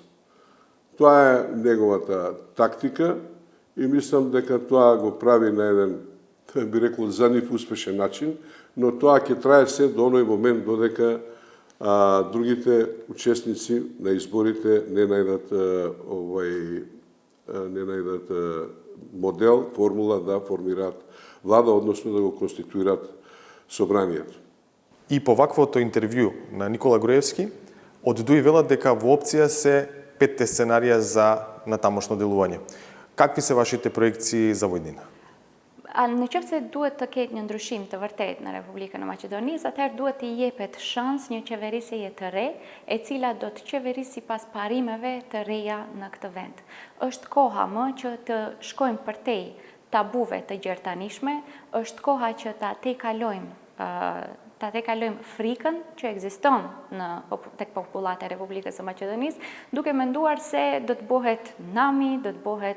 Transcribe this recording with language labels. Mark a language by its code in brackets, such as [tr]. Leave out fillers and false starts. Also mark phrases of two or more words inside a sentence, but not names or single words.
[mk] Тоа е неговата тактика и мислам дека тоа го прави на еден, би рекол, за нив успешен начин, но тоа ќе трае се до оној момент додека а другите учесници на изборите не најдат модел, формула да формираат влада, односно да го конституират собранието. И по ваквото интервју на Никола Груевски, од ДУИ велат дека во опција се 5 сценарија за натамошно делување. Какви се вашите проекции за во иднина? [sq] Në qoftë se duhet të ketë një ndryshim të vërtet në Republikën e Maqedonisë, atëherë duhet t'i jepet shans një qeverisje të re, e cila do të qeverisi pas parimeve të reja në këtë vend. Është koha më që të shkojmë përtej tabuve të gjertanishme, është koha që ta tekalojmë frikën që ekziston tek popullata e Republikës së Maqedonisë, duke menduar se do të bëhet nami, do të